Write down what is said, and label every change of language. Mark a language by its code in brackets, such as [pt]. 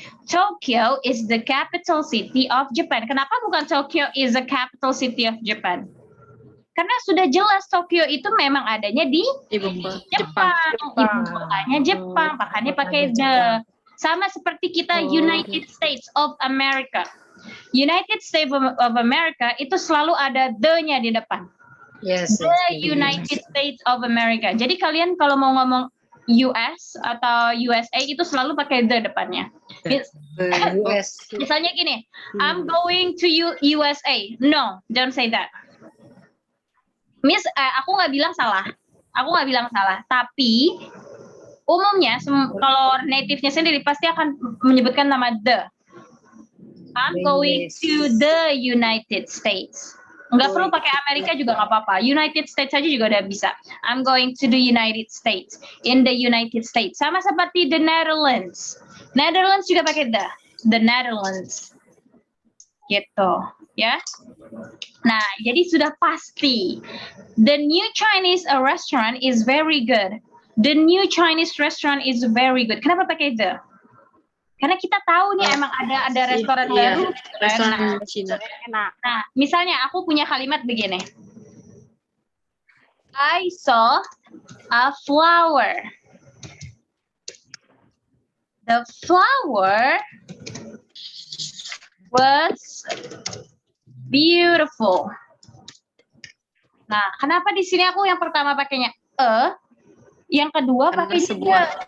[en] Tokyo is the capital city of Japan. [id] Kenapa bukan [en] Tokyo is the capital city of Japan? [id] Karena sudah jelas Tokyo itu memang adanya di Jepang. Ibu kotanya Jepang, makanya pakai the. Sama seperti kita United States of America. United States of America itu selalu ada the-nya di depan. [en] Yes. [id] The United States of America. Jadi kalian kalau mau ngomong US atau USA itu selalu pakai the depannya. Misalnya gini, [en] I'm going to USA. No, don't say that. [id] Miss, aku nggak bilang salah. Tapi umumnya kalau native-nya sendiri pasti akan menyebutkan nama the. [en] I'm going to the United States. [id] Nggak perlu pakai Amerika juga nggak apa-apa. United States aja juga udah bisa. [en] I'm going to the United States. In the United States. [id] Sama seperti the Netherlands. Netherlands juga pakai the Netherlands. Gitu, ya. Nah, jadi sudah pasti. [en] The new Chinese restaurant is very good. The new Chinese restaurant is very good. [id] Kenapa pakai the? Karena kita tahu nih emang ada restoran baru. Restoran Cina. Nah, misalnya aku punya kalimat begini. [en] I saw a flower. The flower was beautiful. [id] Nah, kenapa di sini aku yang pertama pakainya yang kedua pakainya sebuah.